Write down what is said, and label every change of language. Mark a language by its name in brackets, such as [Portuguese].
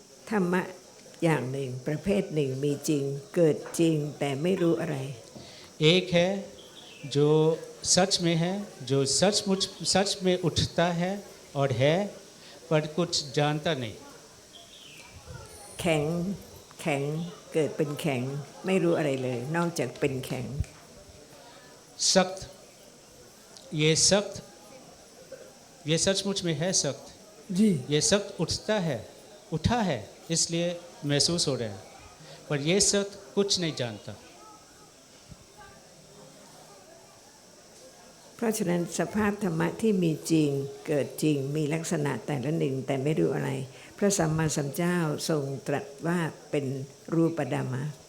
[Thai] ธรรมะอย่างหนึ่งประเภทหนึ่งมีจริงเกิดจริงแต่ไม่รู้อะไร [Hindi] एक है जो सच में है, जो सचमुच सच में उठता है और है पर कुछ जानता नहीं। [Thai] แข็งแข็งเกิดเป็นแข็งไม่รู้อะไรเลย นอกจากเป็นแข็ง [Hindi] सख्त, ये सचमुच में है सख्त, जी ये सख्त उठा है इसलिए महसूस हो रहा है, पर ये सख्त कुछ नहीं जानता। [Thai] เพราะฉะนั้นสภาพธรรมะที่มีจริงเกิดจริงมีลักษณะแต่ละหนึ่งแต่ไม่รู้อะไร พระสัมมาสัมพุทธเจ้าทรงตรัสว่าเป็นรูปธรรมะ